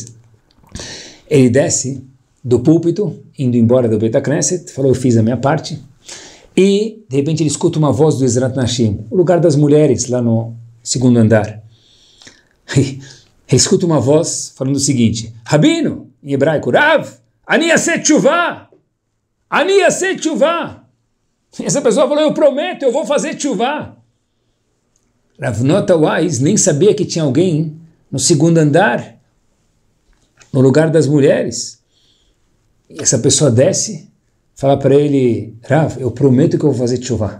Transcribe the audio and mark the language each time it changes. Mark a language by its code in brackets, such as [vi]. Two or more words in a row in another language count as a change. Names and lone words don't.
[pt] Ele desce do púlpito, indo embora do [he] בית הכנסת, [pt] falou, eu fiz a minha parte. E, de repente, ele escuta uma voz do [he] עזרת נשים, [pt] o lugar das mulheres, lá no segundo andar. Ele escuta uma voz falando o seguinte, Rabino, em hebraico, [he] רב, אני אעשה תשובה, אני אעשה תשובה. [pt] Essa pessoa falou, eu prometo, eu vou fazer tshuvah. Rav Nota Wise nem sabia que tinha alguém no segundo andar, no lugar das mulheres. E essa pessoa desce, fala para ele, Rav, eu prometo que eu vou fazer tshuvah.